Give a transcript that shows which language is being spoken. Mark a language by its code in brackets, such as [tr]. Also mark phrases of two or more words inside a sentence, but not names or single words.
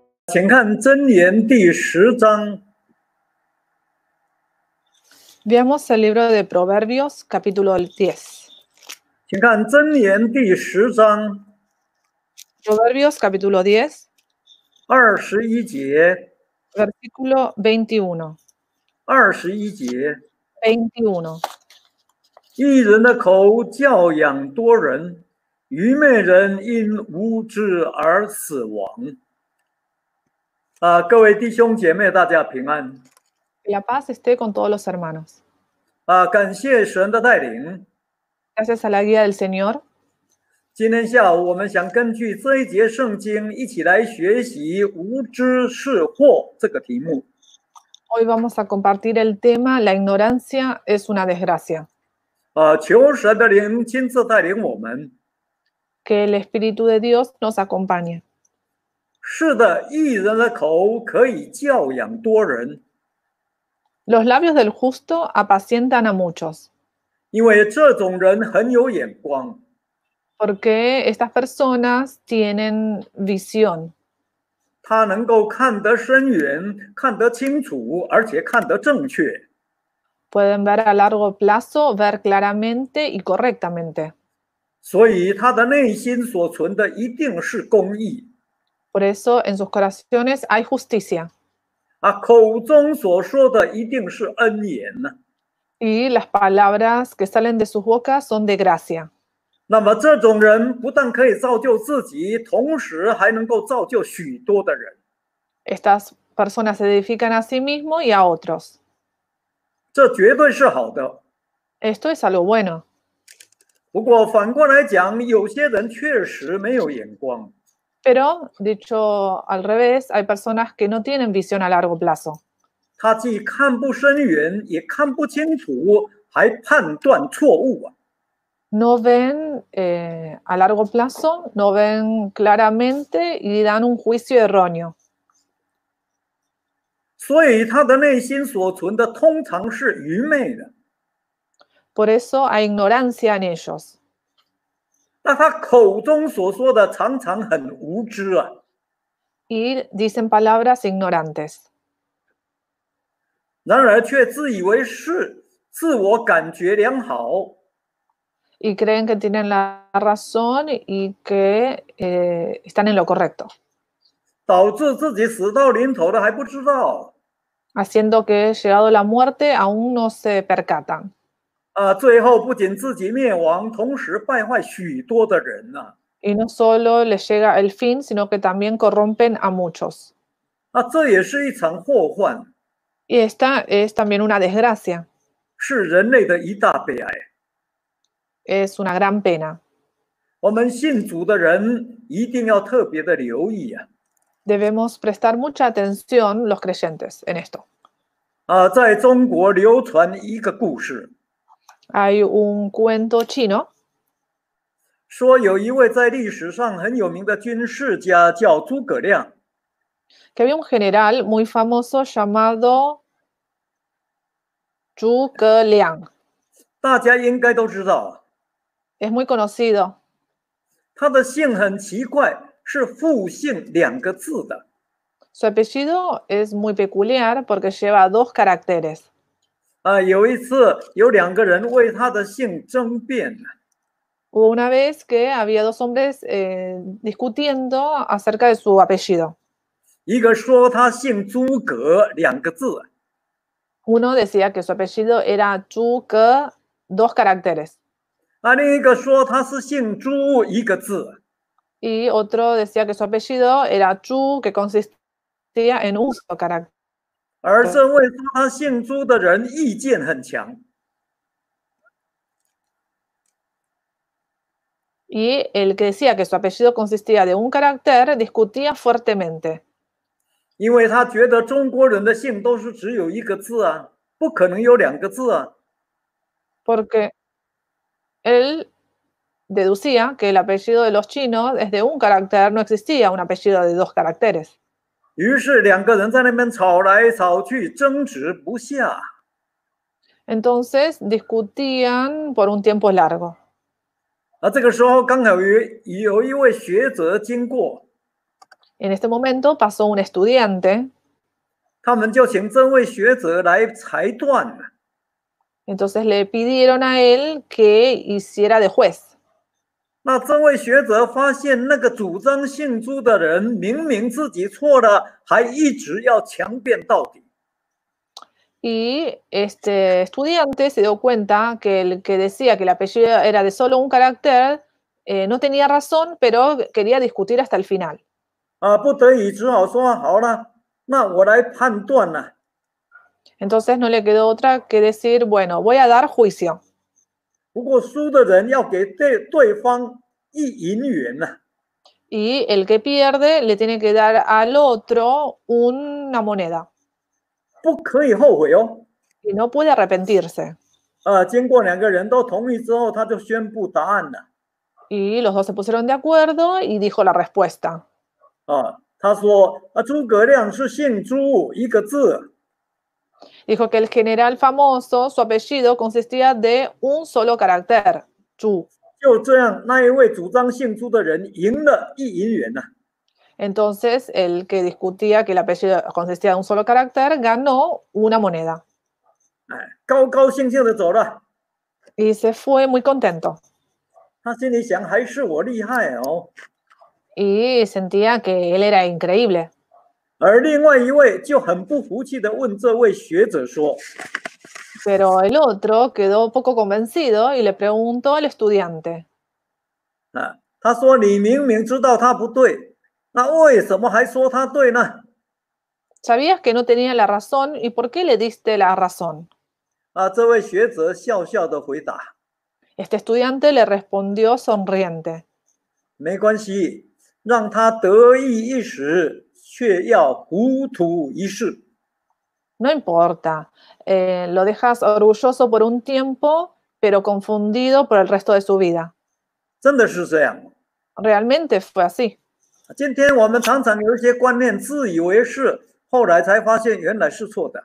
[zh] 请看箴言第10章。 [es] Veamos el libro de Proverbios, capítulo 10. [zh] 请看箴言第10章 [es] Proverbios, capítulo 10, [zh] 21 节。 [es] versículo 21. [zh] 21节， [es] 21. [zh] 义人的口教养多人，愚昧人因无知而死亡。各位弟兄姐妹，大家平安。 [es] Que la paz esté con todos los hermanos. [zh] 感谢神的带领。 [es] Gracias a la guía del Señor. [zh] 今天下午，我们想根据这一节圣经一起来学习“无知是祸”这个题目。 [es] Hoy vamos a compartir el tema La ignorancia es una desgracia. [zh] 求神的灵亲自带领我们。 [es] Que el Espíritu de Dios nos acompañe. [zh] 是的，义人的口可以教养多人， [es] Los labios del justo apacientan a muchos, [zh] 因为这种人很有眼光。 [es] porque estas personas tienen visión. [zh] 他能够看得深远，看得清楚，而且看得正确。 [es] Pueden ver a largo plazo, ver claramente y correctamente. [zh] 所以他的内心所存的一定是公义。 [es] Por eso en sus corazones hay justicia. [zh] 口中所说的一定是恩言呢。 [es] Y las palabras que salen de sus bocas son de gracia. [zh] 那么这种人不但可以造就自己，同时还能够造就许多的人。 [es] Estas personas se edifican a sí mismos y a otros. [zh] 这绝对是好的。 [es] Esto es algo bueno. [zh] 不过反过来讲，有些人确实没有眼光。 [es] Pero, dicho al revés, hay personas que no tienen visión a largo plazo. [zh] 他既看不深远，也看不清楚，还判断错误。 [es] No ven a largo plazo, no ven claramente y dan un juicio erróneo. [zh] 所以他的内心所存的通常是愚昧的。 [es] Por eso hay ignorancia en ellos. [zh] 那他口中所说的常常很无知。 [es] Y dicen palabras ignorantes. [zh] 然而却自以为是，自我感觉良好。 [es] Y creen que tienen la razón y que están en lo correcto. [zh] 导致自己死到临头了还不知道。 [es] Haciendo que llegado la muerte aún no se percatan. [zh] 最后不仅自己灭亡，同时败坏许多的人。 [es] Y no solo les llega el fin, sino que también corrompen a muchos. [zh] 这也是一场祸患， [es] Y esta es también una desgracia. [zh] 是人类的一大悲哀。 [es] Es una gran pena. [zh] 我们信主的人一定要特别的留意。 [es] Debemos prestar mucha atención los creyentes en esto. [zh] 在中国流传一个故事， [es] Hay un cuento chino [zh] 说有一位在历史上很有名的军事家叫诸葛亮。 [es] que había un general muy famoso llamado Zhuge Liang. [zh] 大家应该都知道， [es] Es muy conocido. [zh] 他的姓很奇怪，是复姓2个字的。 [es] Su apellido es muy peculiar porque lleva 2 caracteres. [zh] 有一次有2个人为他的姓争辩。 [es] Hubo una vez que había 2 hombres discutiendo acerca de su apellido. [zh] 一个说他姓诸葛2个字， [es] Uno decía que su apellido era Zhuge, 2 caracteres. [zh] 另一个说他是姓朱1个字。 [es] Y otro decía que su apellido era Zhu, que consistía en un solo carácter. [zh] 而这位说他姓朱的人意见很强， [es] Y el que decía que su apellido consistía de un carácter discutía fuertemente. [zh] 因为他觉得中国人的姓都是只有1个字不可能有2个字。 [es] Porque él deducía que el apellido de los chinos es de un carácter, no existía un apellido de 2 caracteres. [zh] 于是2个人在那边吵来吵去，争执不下。 [es] Entonces discutían por un tiempo largo. [zh] 这个时候刚好有一位学者经过， [es] En este momento pasó un estudiante, [zh] 他们就请这位学者来裁断了。 [es] entonces le pidieron a él que hiciera de juez. [zh] 那这位学者发现，那个主张信主的人明明自己错了，还一直要强辩到底。 [es] Y este estudiante se dio cuenta que el que decía que el apellido era de solo un carácter no tenía razón, pero quería discutir hasta el final. [zh] 不得已只好说好了，那我来判断了。 [es] Entonces no le quedó otra que decir, bueno, voy a dar juicio. [zh] 不过输的人要给对方1银元呢。 [es] Y el que pierde le tiene que dar al otro una moneda. [zh] 不可以后悔哦。 [es] Y no puede arrepentirse. [zh] 经过2个人都同意之后，他就宣布答案了。 [es] Y los dos se pusieron de acuerdo y dijo la respuesta. [zh] 他说诸葛亮是姓朱1个字。 [es] Dijo que el general famoso, su apellido consistía de un solo carácter, Chu. [zh] 就这样，那一位主张姓朱的人赢了1银元呢。 [es] Entonces, el que discutía que el apellido consistía de un solo carácter ganó una moneda. [zh] 高高兴兴的走了。 [es] Y se fue muy contento. [zh] 他心里想，还是我厉害哦。 [es] Y sentía que él era increíble. [zh] 而另外一位就很不服气的问这位学者说： [es] Pero el otro quedó poco convencido y le preguntó al estudiante. [zh] 他说你明明知道他不对，那为什么还说他对呢？ [es] ¿Sabías que no tenía la razón y por qué le diste la razón? [zh] 这位学者笑笑的回答： [es] Este estudiante le respondió sonriente. [zh] 没关系，让他得意一时，却要糊涂一世。 [es] No importa, lo dejas orgulloso por un tiempo, pero confundido por el resto de su vida. [zh] 真的是这样。 [es] Realmente fue así. [zh] 今天我们常常有一些观念自以为是，后来才发现原来是错的。